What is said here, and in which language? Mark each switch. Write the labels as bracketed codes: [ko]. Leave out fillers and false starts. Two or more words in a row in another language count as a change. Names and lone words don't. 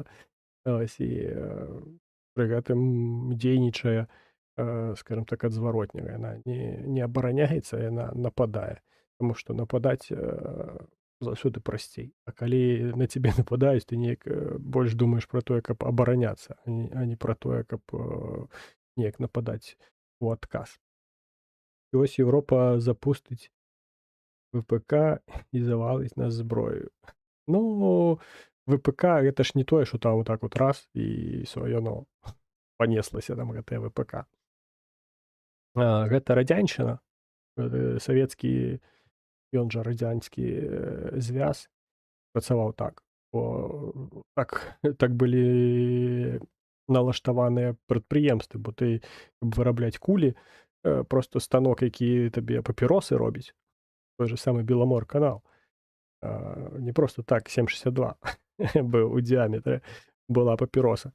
[be] Ось, і пры гэтым дзейнічае, скажем так, адзваротняга. Яна не абараняецца, яна нападае. Таму што нападаць заўсёды прасцей. А калі на цябе нападаюць, ты неяк больш думаеш пра тое, каб абараняцца, а не пра тое, каб неяк нападаць у адказ. [uk] І ось Європа запустить ВПК і завалить нас зброєю. [be] Ну, ВПК гэта ж не тое, што там [ru] так вот [be] раз і ўсё, яно панеслася там гэтае ВПК. Гэта радзяншчына, савецкі ён жа радзянскі звяз працаваў так. Бо так былі налаштаваныя прадпрыемствы, бо ты, каб вырабляць кулі, просто станок, які табе папіросы робіць, той же самы Беламор-канал, не просто так 7,62 быў у дыяметры, была папіроса.